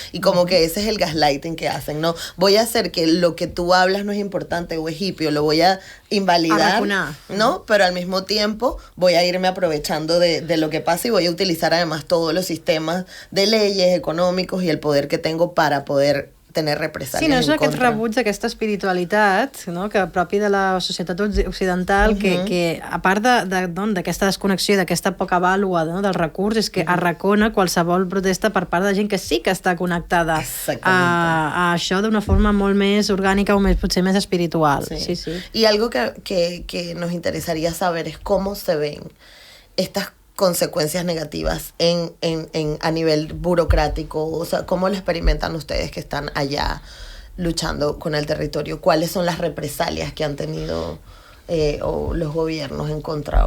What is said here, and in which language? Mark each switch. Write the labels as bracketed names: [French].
[Spanish] Y como que ese es el gaslighting que hacen, ¿no? Voy a hacer que lo que tú hablas no es importante o es hippie, o lo voy a invalidar, ¿no? Pero al mismo tiempo voy a irme aprovechando de lo que pasa y voy a utilizar además todos los sistemas de leyes econòmicos y el poder que tengo para poder tener represàlies en contra. Sí, [Catalan] no és aquest [Spanish] contra. [Catalan] rebuig d'aquesta espiritualitat, no?, que propi de la societat occidental, que a part d'aquesta desconnexió, d'aquesta poca vàlua, no?, del recurs, és que arracona qualsevol protesta per part de gent que sí que està connectada a això d'una forma molt més orgànica o potser més espiritual. [Spanish] Sí. Y algo que nos interesaría saber es cómo se ven estas consecuencias negativas a nivel burocrático, o sea, ¿cómo lo experimentan ustedes que están allá luchando con el territorio? ¿Cuáles son las represalias que han tenido o los gobiernos en contra?